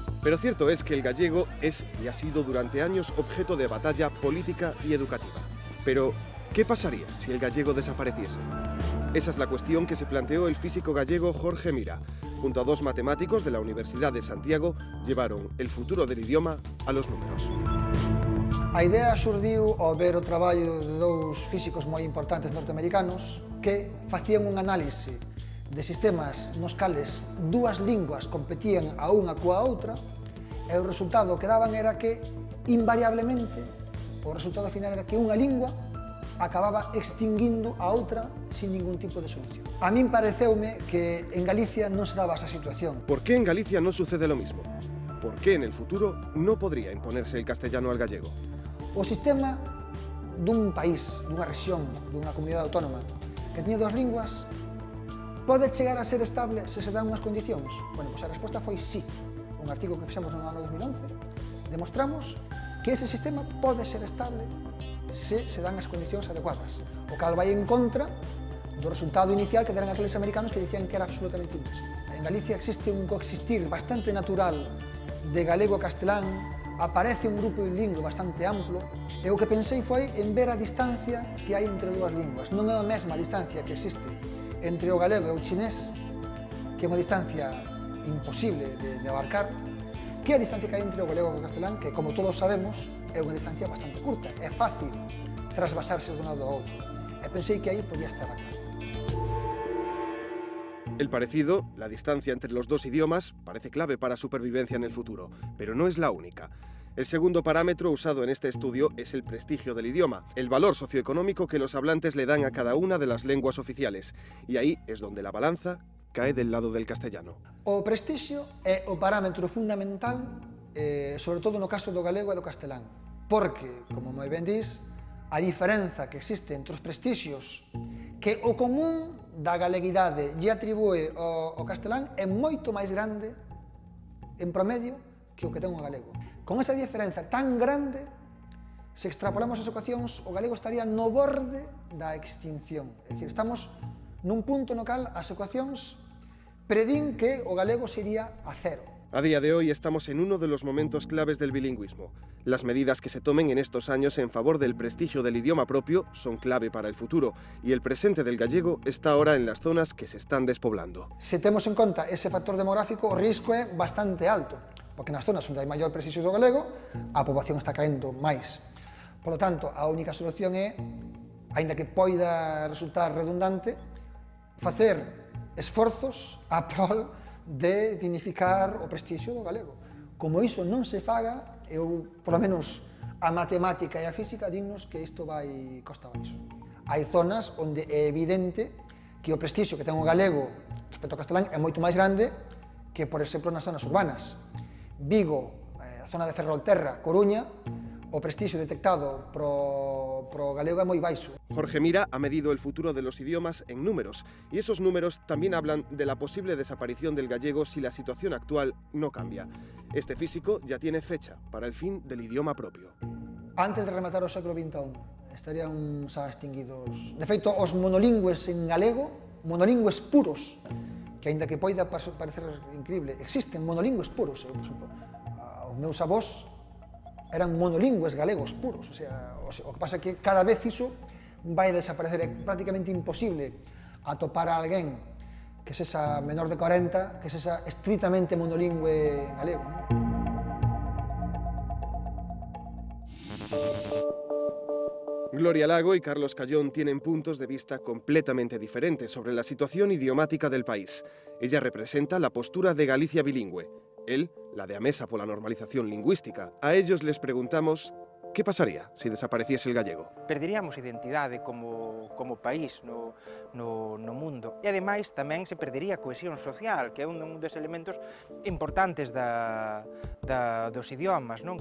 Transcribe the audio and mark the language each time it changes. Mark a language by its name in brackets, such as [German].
[Spanish] Pero cierto es que el gallego es y ha sido durante años objeto de batalla política y educativa. Pero, ¿qué pasaría si el gallego desapareciese? Esa es la cuestión que se planteó el físico gallego Jorge Mira. Junto a dos matemáticos de la Universidad de Santiago, llevaron el futuro del idioma a los números. [Galician] A idea xurdiu ao ver o traballo de dous físicos moi importantes norteamericanos que facían un análise de sistemas nos cales dúas linguas competían a unha coa outra e o resultado que daban era que, invariablemente, o resultado final era que unha lingua acababa extinguindo a outra sin ningún tipo de solución. A min pareceume que en Galicia non se daba esa situación. ¿Por qué en Galicia no sucede lo mismo? ¿Por qué en el futuro no podría imponerse el castellano al gallego? O sistema dun país, dunha rexión, dunha comunidade autónoma que teña dúas linguas pode chegar a ser estable se se dan unhas condicións? Bueno, pois a resposta foi sí. Un artigo que fixemos no ano 2011 demostramos que ese sistema pode ser estable se se dan as condicións adecuadas, o cal vai en contra do resultado inicial que deran aqueles americanos que dicían que era absolutamente imposible. En Galicia existe un coexistir bastante natural de galego e castelán, aparece un grupo bilingüe bastante amplo, e o que pensei foi en ver a distancia que hai entre dúas linguas. Non é a mesma distancia que existe entre o galego e o chinés, que é unha distancia imposible de abarcar, que a distancia que hai entre o galego e o castelán, que, como todos sabemos, é unha distancia bastante curta. É fácil trasvasarse de un lado ao outro. E pensei que aí podía estar a clave. [Spanish] El parecido, la distancia entre los dos idiomas, parece clave para supervivencia en el futuro, pero no es la única. El segundo parámetro usado en este estudio es el prestigio del idioma, el valor socioeconómico que los hablantes le dan a cada una de las lenguas oficiales. Y ahí es donde la balanza cae del lado del castellano. [Galician] O prestixio é o parámetro fundamental, sobre todo no caso do galego e do castelán, porque, como moi ben dis, a diferenza que existe entre os prestixios que o común da galeguidade lle atribúe ao castelán é moito máis grande en promedio que o que ten o galego. Con esa diferenza tan grande, se extrapolamos as ecuacións, o galego estaría no borde da extinción. É dicir, estamos nun punto no cal as ecuacións predín que o galego se iría a cero. [Spanish] A día de hoy estamos en uno de los momentos claves del bilingüismo. Las medidas que se tomen en estos años en favor del prestigio del idioma propio son clave para el futuro, y el presente del gallego está ahora en las zonas que se están despoblando. [Galician] Se temos en conta ese factor demográfico, o risco é bastante alto, porque nas zonas onde hai maior prestigio do galego, a poboación está caendo máis. [Spanish] Por lo tanto, [Galician] a única solución é, aínda que poida resultar redundante, facer esforzos a prol de dignificar o prestixio do galego. Como iso non se faga, eu, polo menos, a matemática e a física dinnos que isto vai costa abaixo. Hai zonas onde é evidente que o prestixio que ten o galego respecto ao castelán é moito máis grande que, por exemplo, nas zonas urbanas. Vigo, a zona de Ferrolterra, Coruña, o prestixio detectado pro galego é moi baixo. [Spanish] Jorge Mira ha medido el futuro de los idiomas en números, y esos números también hablan de la posible desaparición del gallego si la situación actual no cambia. Este físico ya tiene fecha para el fin del idioma propio. [Galician] Antes de rematar o século XXI, estarían xa extinguidos. De feito, os monolingües en galego, monolingües puros, que aínda que poida parecer increíble, existen monolingües puros. Por exemplo, os meus avós eran monolingües galegos puros, o sea, o que pasa é que cada vez iso vai desaparecer, é prácticamente imposible atopar a alguén que sexa menor de 40, que sexa estritamente monolingüe galego. [Spanish] Gloria Lago y Carlos Cayón tienen puntos de vista completamente diferentes sobre la situación idiomática del país. Ella representa la postura de Galicia bilingüe, él la de Amesa por la normalización lingüística. A ellos les preguntamos ¿qué pasaría si desapareciese el gallego? [Galician] Perderíamos identidade como país no mundo e ademais tamén se perdería a cohesión social, que é un dos elementos importantes dos idiomas, non?